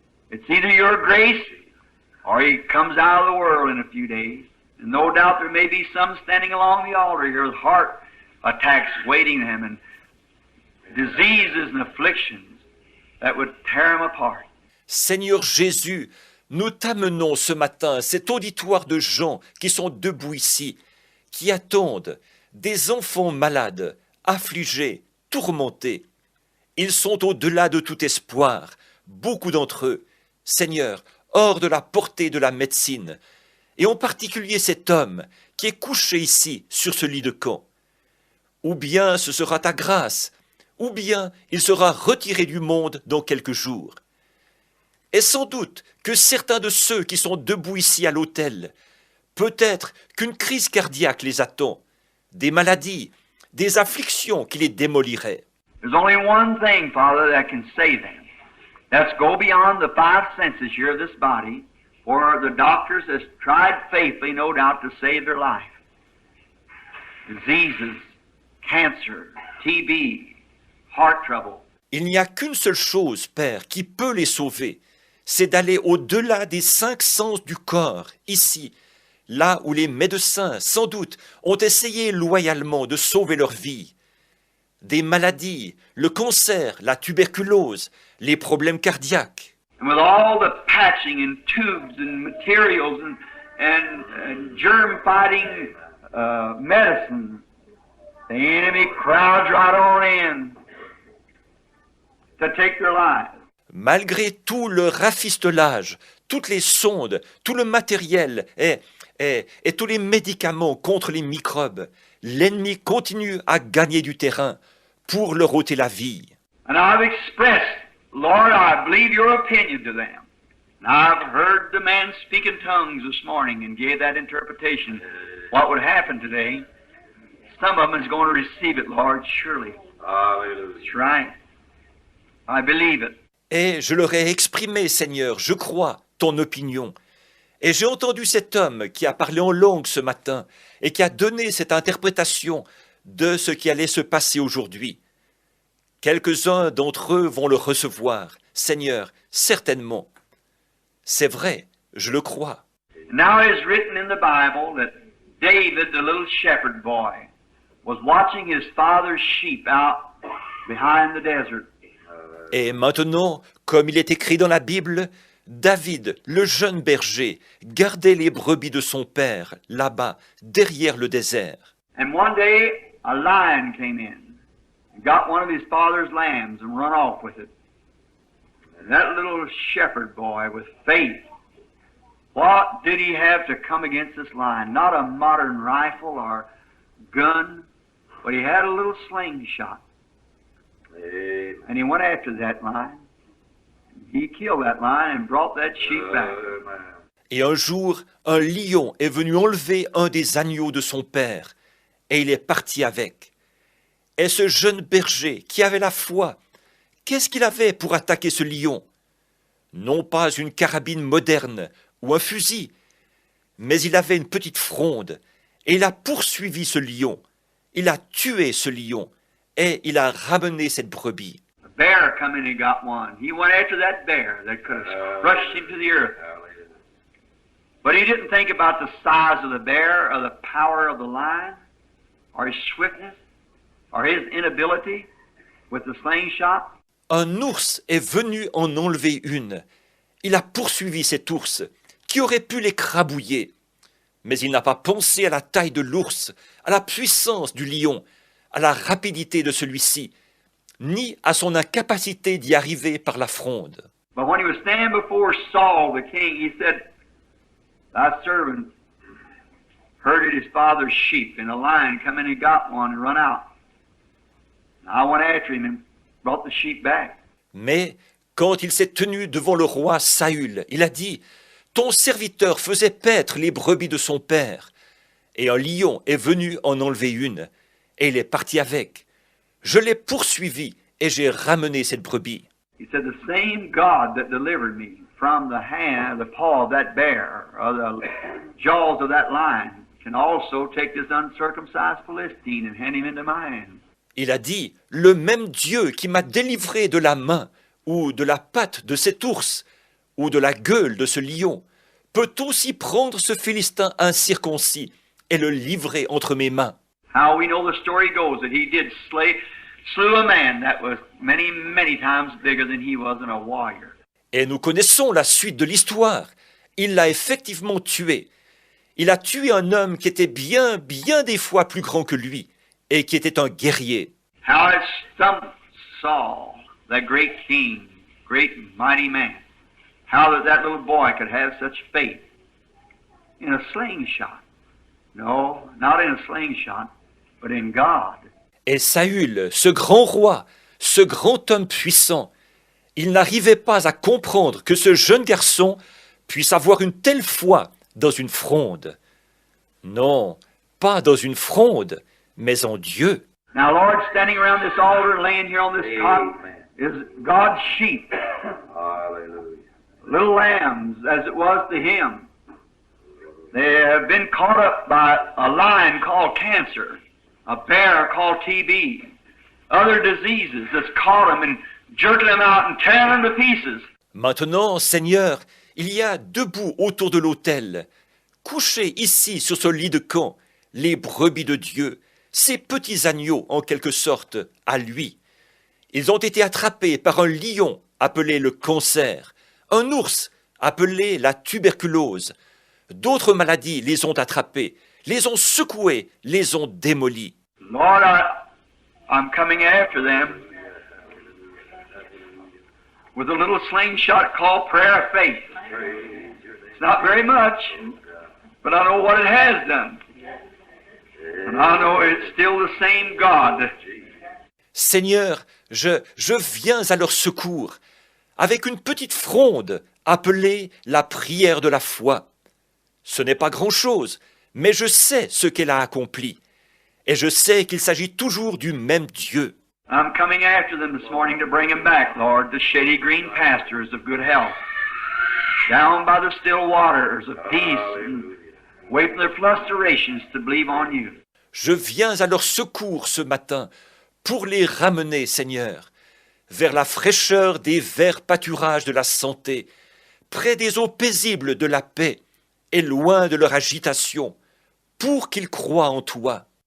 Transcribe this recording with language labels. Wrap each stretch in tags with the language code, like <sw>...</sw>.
<en>It's either your grace or he comes out of the world in a few days. And no doubt there may be some standing along the altar here with heart attacks waiting them and diseases and afflictions that would tear them apart.</en> <fr>Seigneur Jésus, nous t'amenons ce matin cet auditoire de gens qui sont debout ici, qui attendent, des enfants malades, affligés, tourmentés. Ils sont au-delà de tout espoir, beaucoup d'entre eux, Seigneur, hors de la portée de la médecine, et en particulier cet homme qui est couché ici sur ce lit de camp. Ou bien ce sera ta grâce, ou bien il sera retiré du monde dans quelques jours. Et sans doute que certains de ceux qui sont debout ici à l'autel, peut-être qu'une crise cardiaque les attend, des maladies, des afflictions qui les démoliraient.</fr> <en>There's only one thing, Father, that can save them. Let's go beyond the five senses here of this body for the doctors has tried faithfully, no doubt, to save their life. Diseases, cancer, TB, heart trouble.</en> <fr>Il n'y a qu'une seule chose, Père, qui peut les sauver, c'est d'aller au-delà des 5 sens du corps, ici, là où les médecins, sans doute, ont essayé loyalement de sauver leur vie. Des maladies, le cancer, la tuberculose, les problèmes cardiaques.</fr> <en>And with all the patching and tubes and materials and germ-fighting medicine, the enemy crowds right on in to take their lives.</en> <fr>Malgré tout le rafistolage, toutes les sondes, tout le matériel et tous les médicaments contre les microbes, l'ennemi continue à gagner du terrain pour leur ôter la vie.</fr> <en>And I've expressed, Lord, I believe your opinion to them. And I've heard the man speak in tongues this morning and gave that interpretation. What would happen today? Some of them is going to receive it, Lord, surely. Hallelujah. That's right. I believe it.</en> <fr>Et je leur ai exprimé, Seigneur, je crois, ton opinion. Et j'ai entendu cet homme qui a parlé en langue ce matin et qui a donné cette interprétation de ce qui allait se passer aujourd'hui. Quelques-uns d'entre eux vont le recevoir, Seigneur, certainement. C'est vrai, je le crois.</fr> <en>Now it is written in the Bible that David, the little shepherd boy, was watching his father's sheep out behind the desert.</en> <fr>Et maintenant, comme il est écrit dans la Bible, David, le jeune berger, gardait les brebis de son père, là-bas, derrière le désert.</fr> <en>And one day, a lion came in and got one of his father's lambs and run off with it. And that little shepherd boy with faith, what did he have to come against this lion? Not a modern rifle or gun, but he had a little slingshot. And he went after that lion. He killed that lion and brought that sheep back.</en> <fr>Et un jour, un lion est venu enlever un des agneaux de son père, et il est parti avec. Et ce jeune berger qui avait la foi, qu'est-ce qu'il avait pour attaquer ce lion? Non pas une carabine moderne ou un fusil, mais il avait une petite fronde, et il a poursuivi ce lion. Il a tué ce lion, et il a ramené cette brebis.</fr> <en>A bear come in and got one. He went after that bear that could have crushed him to the earth. But he didn't think about the size of the bear or the power of the lion or his swiftness or his inability with the slingshot.</en> <fr>Un ours est venu en enlever une. Il a poursuivi cet ours, qui aurait pu l'écrabouiller. Mais il n'a pas pensé à la taille de l'ours, à la puissance du lion, à la rapidité de celui-ci, ni à son incapacité d'y arriver par la fronde.</fr> <en>But when he was standing before Saul the king, he said, "Thy servant herded his father's sheep, and a lion come in and got one and run out. And I went after him and brought the sheep back."</en> <fr>Mais quand il s'est tenu devant le roi Saül, il a dit, « Ton serviteur faisait paître les brebis de son père, et un lion est venu en enlever une, et il est parti avec. Je l'ai poursuivi, et j'ai ramené cette brebis. »</fr> <en>He said, "The same God that delivered me from the hand, the paw of that bear, or the jaws of that lion, can also take this uncircumcised Philistine and hand him into my hands."</en> <fr>Il a dit, « Le même Dieu qui m'a délivré de la main, ou de la patte de cet ours, ou de la gueule de ce lion, peut aussi prendre ce Philistin incirconcis et le livrer entre mes mains. »</fr> <en>How we know the story goes that he did slew a man that was many, many times bigger than he was and a warrior.</en> <fr>Et nous connaissons la suite de l'histoire. Il l'a effectivement tué. Il a tué un homme qui était bien des fois plus grand que lui, et qui était un guerrier.</fr> <en>How it stumped Saul, that great king, great mighty man. How that little boy could have such faith in a slingshot. No, not in a slingshot, but in God.</en> <fr>Et Saül, ce grand roi, ce grand homme puissant, il n'arrivait pas à comprendre que ce jeune garçon puisse avoir une telle foi dans une fronde. Non, pas dans une fronde, mais en Dieu.</fr> <en>Now, Lord, standing around this altar, laying here on this cot, is God's sheep. Hallelujah. little lambs as it was to him. They have been caught up by a lion called cancer, a bear called TB, other diseases that's caught them and jerking them out and tearing them to pieces.</en> <fr>Maintenant, Seigneur, il y a debout autour de l'autel, couchés ici sur ce lit de camp, les brebis de Dieu, ces petits agneaux en quelque sorte à lui. Ils ont été attrapés par un lion appelé le cancer, un ours appelé la tuberculose. D'autres maladies les ont attrapés, les ont secoués, les ont démolis.</fr> <en>Lord, I'm coming after them with a little slingshot called prayer of faith. It's not very much, but I know what it has done. And I know it's still the same God.</en> <fr>Seigneur, je viens à leur secours avec une petite fronde appelée la prière de la foi. Ce n'est pas grand-chose, mais je sais ce qu'elle a accompli. Et je sais qu'il s'agit toujours du même Dieu.</fr> <en>I'm coming after them this morning to bring them back, Lord, to shady green pastures of good health, down by the still waters of peace, and away from their flusterations to believe on you.</en> <fr>Je viens à leur secours ce matin pour les ramener, Seigneur, vers la fraîcheur des verts pâturages de la santé, près des eaux paisibles de la paix et loin de leur agitation, pour qu'ils croient en toi.</fr>